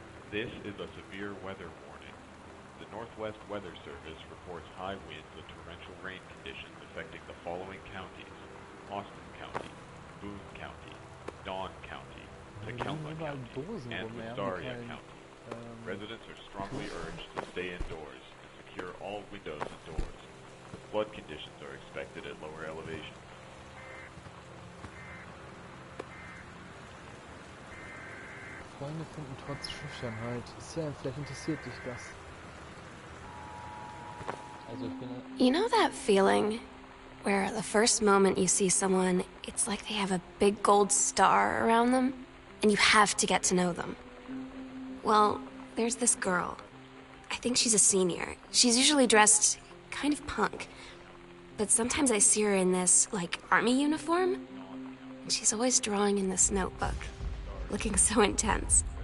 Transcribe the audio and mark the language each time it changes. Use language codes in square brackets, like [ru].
[en] This is a severe weather warning. The Northwest Weather Service reports high winds and torrential rain conditions affecting the following counties: Austin County, Boone County, Dawn County, Tacoma County, and Wistaria County. Residents are strongly urged to stay indoors and secure all windows and doors. Flood conditions are expected at lower elevations. [de] Freunde finden trotz Schüchternheit. Sam, vielleicht interessiert dich das. Also ich bin... [en] You know that feeling where the first moment you see someone, it's like they have a big gold star around them, and you have to get to know them? Well, there's this girl. I think she's a senior. She's usually dressed kind of punk. But sometimes I see her in this, like, army uniform, and she's always drawing in this notebook, looking so intense.